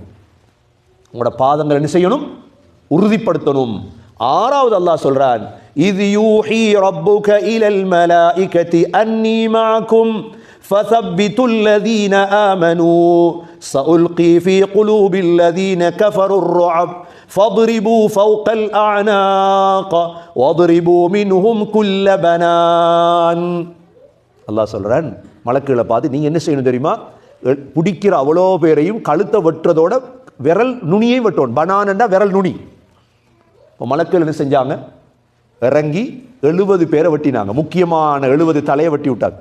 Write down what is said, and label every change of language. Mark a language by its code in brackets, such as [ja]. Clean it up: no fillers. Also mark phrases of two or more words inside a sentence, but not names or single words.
[ta] உங்களோட பாதங்களை என்ன செய்யணும்? உறுதிப்படுத்தணும். 6வது அல்லாஹ் சொல்றான், [ar] إذ يوحي ربك إلى الملائكة أني معكم فثبتوا الذين آمنوا سألقي في قلوب الذين كفروا الرعب فاضربوا فوق الأعناق واضربوا منهم كل بنان. [ta] அல்லாஹ் சொல்றான், மலக்குகளை பார்த்து நீங்க என்ன செய்யணும் தெரியுமா? பிடிக்கிற அவ்வளோ பேரையும் கழுத்தை வெட்டுறதோட விரல் நுனியை வெட்டணும். பனானண்டா விரல் நுனி. இப்போ மலக்குகள் என்ன செஞ்சாங்க? இறங்கி 70 பேரை வெட்டினாங்க. முக்கியமான 70 தலையை வெட்டி விட்டாங்க.